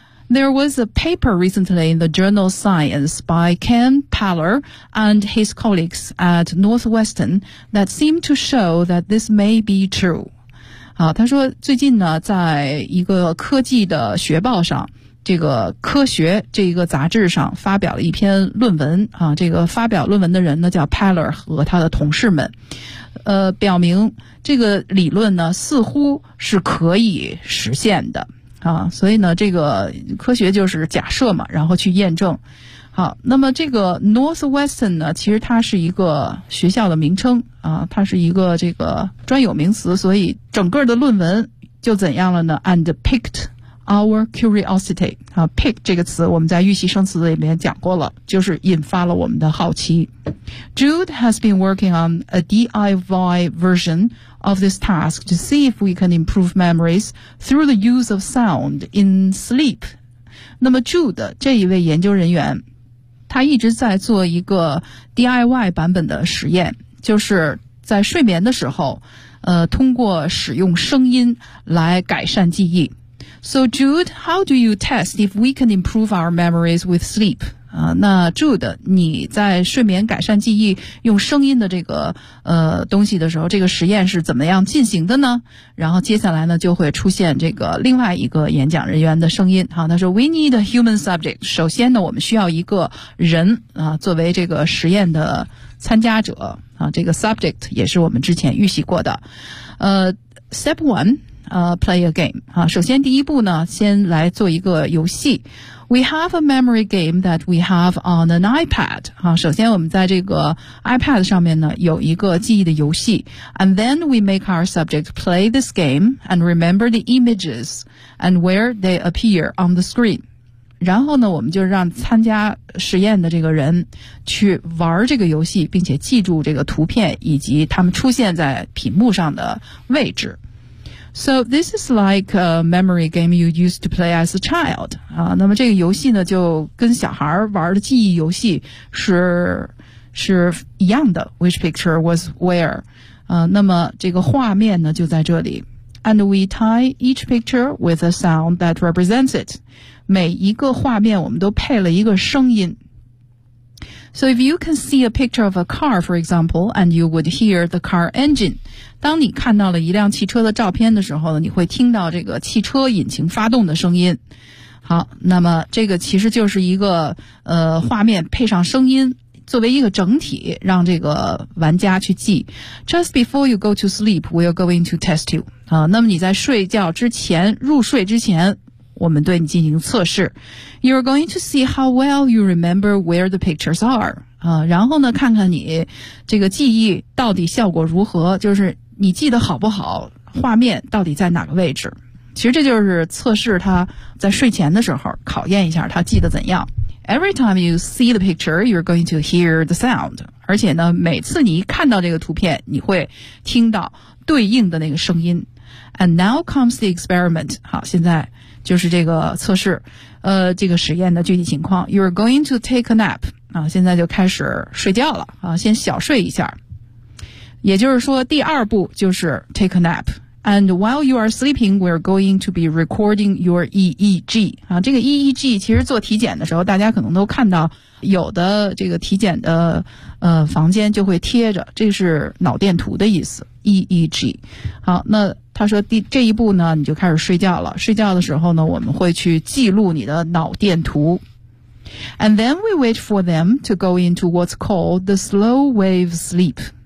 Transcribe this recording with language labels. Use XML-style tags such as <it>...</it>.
<en>There was a paper recently in the journal Science by Ken Paller and his colleagues at Northwestern that seemed to show that this may be true.</en> <zh>啊，他说最近呢，在一个科技的学报上，这个科学这一个杂志上发表了一篇论文啊，这个发表论文的人呢叫 Paller 和他的同事们，表明这个理论呢似乎是可以实现的啊，所以呢这个科学就是假设嘛，然后去验证。好，那么这个 Northwestern 呢，其实它是一个学校的名称啊，它是一个这个专有名词，所以整个的论文就怎样了呢 ？</zh> <en>And picked our curiosity</en> <zh>啊 ，pick 这个词我们在预习生词里面讲过了，就是引发了我们的好奇。</zh> <en>Jude has been working on a DIY version of this task to see if we can improve memories through the use of sound in sleep。</en> <zh>那么 Jude 这一位研究人员，他一直在做一个 DIY 版本的实验，就是在睡眠的时候，通过使用声音来改善记忆。</zh> <en>So Jude, how do you test if we can improve our memories with sleep?</en> <zh>那 Jude, 你在睡眠改善记忆用声音的这个东西的时候，这个实验是怎么样进行的呢？然后接下来呢，就会出现这个另外一个演讲人员的声音。好，他说</zh> <en>,We need a human subject.</en> <zh>首先呢，我们需要一个人啊，作为这个实验的参加者啊，这个 subject 也是我们之前预习过的。</zh> <en>Step one,play a game.</en> <zh>啊，首先第一步呢，先来做一个游戏。</zh> <en>We have a memory game that we have on an iPad.</en> <zh>啊，首先我们在这个 iPad 上面呢，有一个记忆的游戏。</zh> <en>And then we make our subject play this game and remember the images and where they appear on the screen.</en> <zh>然后呢，我们就让参加实验的这个人去玩这个游戏，并且记住这个图片以及他们出现在屏幕上的位置。</zh> <en>So this is like a memory game you used to play as a child.</en> <zh>那么这个游戏呢就跟小孩玩的记忆游戏是一样的。</zh> <en>Which picture was where?</en> <zh>那么这个画面呢就在这里。</zh> <en>And we tie each picture with a sound that represents it.</en> <zh>每一个画面我们都配了一个声音。</zh> <en>So if you can see a picture of a car, for example, and you would hear the car engine,</en> <zh>当你看到了一辆汽车的照片的时候呢，你会听到这个汽车引擎发动的声音。好，那么这个其实就是一个画面配上声音作为一个整体让这个玩家去记。</zh> <en>Just before you go to sleep, we are going to test you.</en> <zh>那么你在睡觉之前，入睡之前，我们对你进行测试。</zh> <en>You're going to see how well you remember where the pictures are.</en> <zh>然后呢看看你这个记忆到底效果如何，就是你记得好不好，画面到底在哪个位置。其实这就是测试他在睡前的时候考验一下他记得怎样。</zh> <en>Every time you see the picture, you're going to hear the sound.</en> <zh>而且呢每次你一看到这个图片，你会听到对应的那个声音。</zh> <en>And now comes the experiment.</en> <zh>好，现在就是这个测试，这个实验的具体情况。</zh> <en>You're going to take a nap.</en> <zh>啊，现在就开始睡觉了啊，先小睡一下。也就是说，第二步就是</zh> <en>take a nap. And while you are sleeping, we're going to be recording your EEG.</en> <zh>啊，这个 EEG 其实做体检的时候，大家可能都看到有的这个体检的房间就会贴着，这是脑电图的意思。</zh> <en>EEG.</en> <zh>好，那他说这一步呢，你就开始睡觉了。睡觉的时候呢，我们会去记录你的脑电图。</zh> <en>And then we wait for them to go into what's called the slow wave sleep.</en>